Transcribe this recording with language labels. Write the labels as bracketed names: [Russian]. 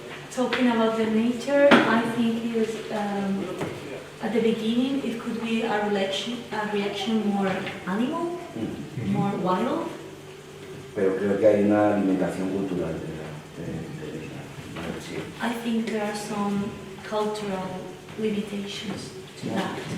[English] Talking about the nature, I think is at the beginning it could be a reaction more animal, more wild. [Spanish] Pero creo que hay una alimentación cultural de la agresión. [English] I think there are some cultural limitations to that.